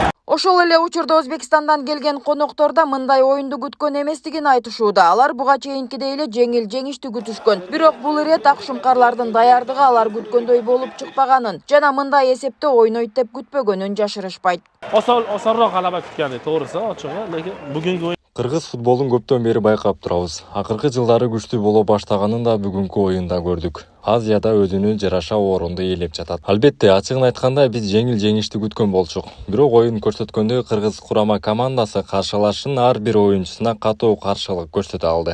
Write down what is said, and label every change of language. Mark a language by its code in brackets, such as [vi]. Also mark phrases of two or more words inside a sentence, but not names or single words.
[ky] Ошол эле учурда Өзбекстандан келген коноктор да мындай оюнду күткөн эместигин айтышууда. Алар буга чейинкидей эле жеңил жеңиштүү күтүшкөн. Бирок бул ирет акшумкарлардын даярдыгы алар күткөндөй болуп чыкпаганын жана мындай эсепте ойнойт деп күтпөгөнүн жашырышпайт. [uz] Осонроq g'alaba kutgan edi, to'g'risi, ochig'i, lekin bugungi o'yin [ky] Кыргыз футболун көптөн бери байкап турабыз. Акыркы жылдары күчтүү боло баштаганын да бүгүнкү оюнда көрдүк. Азияда өзүнүн жараша орунду ээлеп жатат. Албетте, ачыгын айтканда биз жеңил жеңиштүү күткөн болчук. Бирок оюн көрсөткөндөй кыргыз курама командасы каршылашынын ар бир оюнчусуна катуу каршылык көрсөтө алды.